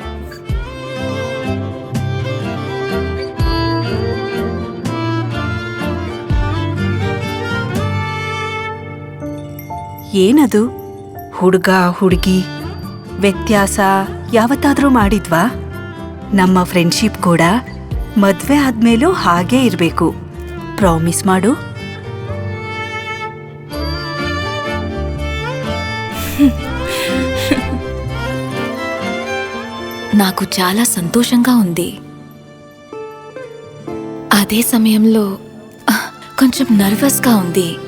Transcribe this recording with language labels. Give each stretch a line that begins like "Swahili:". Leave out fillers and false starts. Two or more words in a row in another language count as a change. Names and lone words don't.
Kannada: ಏನದು? ಹುಡುಗ ಹುಡುಗಿ ವ್ಯತ್ಯಾಸ ಯಾವತ್ತಾದ್ರೂ ಮಾಡಿದ್ವಾ? ನಮ್ಮ ಫ್ರೆಂಡ್ಶಿಪ್ ಕೂಡ ಮದ್ವೆ ಆದ್ಮೇಲೂ ಹಾಗೇ ಇರಬೇಕು. ಪ್ರಾಮಿಸ್ ಮಾಡು.
Telugu: నాకు చాలా సంతోషంగా ఉంది. అదే సమయంలో కొంచెం నర్వస్గా ఉంది.